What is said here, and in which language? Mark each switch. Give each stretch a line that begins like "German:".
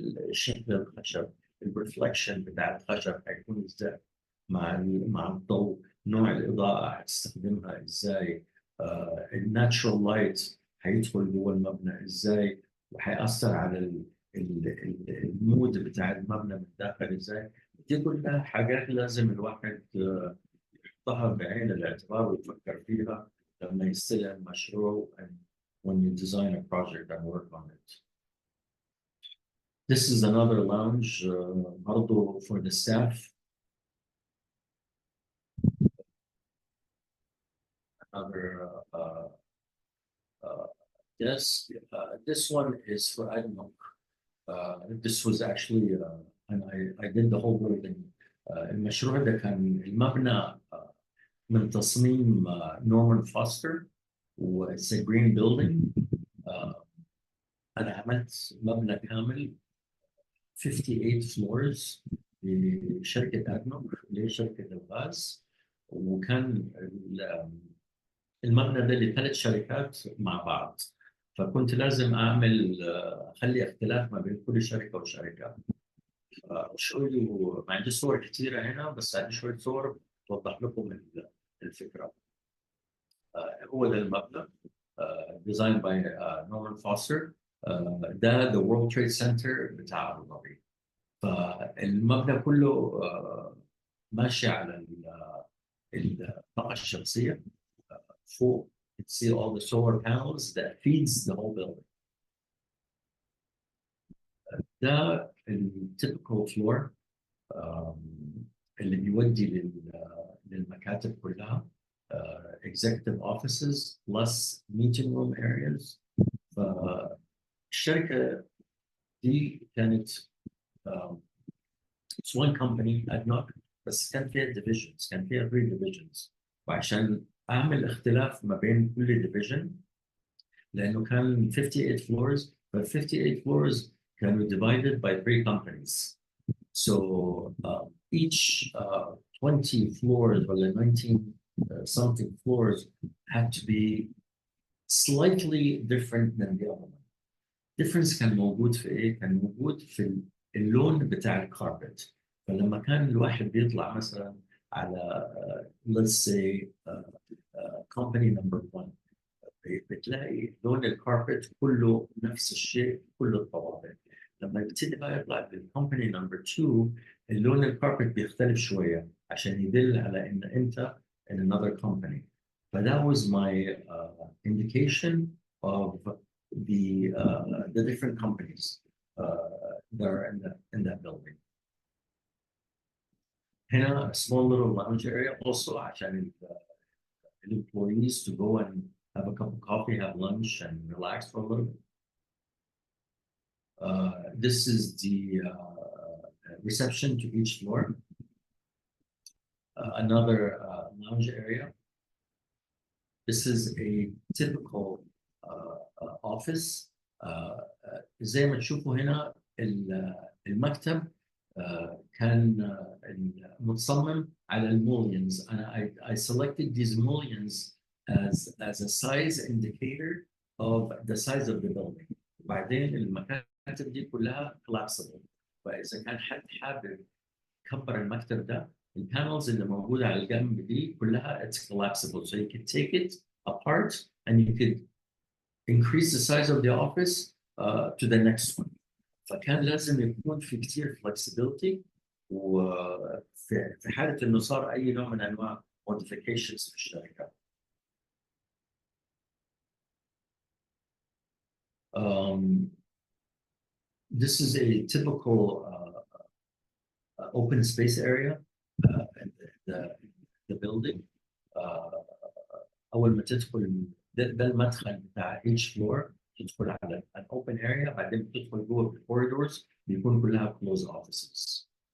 Arabic: شكل الخشب الرفلكشن بتاع الخشب هيكون ازاي مع الضوء نوع الاضاءه هتستخدمها ازاي الناتشرال لايت هيدخل جوه المبنى ازاي وهيأثر على المود بتاع المبنى من الداخل ازاي. دي كلها حاجات لازم الواحد يحطها بعين الاعتبار ويفكر فيها لما يستلم مشروع
English: and when you design a project and work on it. This is another lounge
Arabic: برضه
English: for the staff. Another desk. This one is for Adnok. This was actually and I did the whole building.
Arabic: المشروع ده كان المبنى من تصميم نورمان فوستر و
English: it's a green building.
Arabic: أنا عملت مبنى كامل
English: 58 floors
Arabic: لشركة أدنوك اللي هي شركة الغاز وكان المبنى ده لثلاث شركات مع بعض فكنت لازم أعمل أخلي اختلاف ما بين كل شركة وشركة. شوي ما عندي صور كثيرة هنا بس عندي شوية صور توضح لكم الفكرة. هو ده المبنى
English: designed by Norman Foster.
Arabic: ده the World Trade Center بتاع أبو ظبي. فالمبنى كله ماشي على الطاقة الشمسية. فوق
English: you see all the solar panels that feeds the whole building.
Arabic: ده التيبكال فلور اللي بيودي للمكاتب كلها
English: executive offices plus meeting room areas.
Arabic: فالشركة دي كانت
English: it's one company
Arabic: ADNOC بس كان فيها divisions كان فيها 3 divisions وعشان أعمل اختلاف ما بين كل division لأنه كان 58 floors
English: but 58 floors
Arabic: كانوا
English: divided by 3 companies. So each 20 floors or 19 something floors had to be slightly different than the other one.
Arabic: Difference كان موجود في إيه؟ كان موجود في اللون بتاع الكاربت. فلما كان الواحد بيطلع مثلا على
English: let's say company number 1
Arabic: بتلاقي لون الكاربت كله نفس الشيء كل الطوابق. لما يبتدي بقى يطلع بالكومباني نمبر 2 اللون الكاربت بيختلف شويه عشان يدل على ان انت
English: in another company. But that was my indication of the different companies that are in that building.
Arabic: هنا
English: a small little lounge area also
Arabic: عشان
English: employees to go and have a cup of coffee, have lunch, and relax for a little bit. This is the reception to each floor. Another lounge area. This is a typical office.
Arabic: زي ما تشوفوا هنا المكتب كان متصمم على المولينز.
English: I selected these mullions as a size indicator of the size of the building.
Arabic: بعدين المكاتب دي كلها collapsible. فإذا كان حد حابب يكبر المكتب ده البانلز اللي موجودة على الجنب دي كلها
English: it's collapsible. So you can take it apart and you could increase the size of the office to the next one.
Arabic: فكان لازم يكون في كتير flexibility وفي حالة إنه صار أي نوع من أنواع modifications في الشركة.
English: This is a typical open space area in the building.
Arabic: أول ما تدخل ده المدخل بتاع
English: each floor
Arabic: تدخل على
English: an open area
Arabic: بعدين بتدخل جوه في corridors بيكون كلها
English: closed offices.